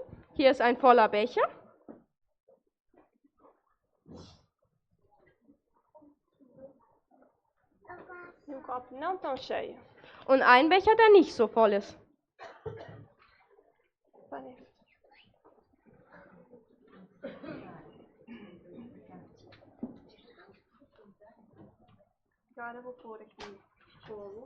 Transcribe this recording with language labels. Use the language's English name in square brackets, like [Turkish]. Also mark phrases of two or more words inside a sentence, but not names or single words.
[German] Hier ist ein voller Becher. [Portuguese] E copo não tão cheio. [German] Und ein Becher, der nicht so voll ist. [Portuguese] Agora vou pôr aqui fogo.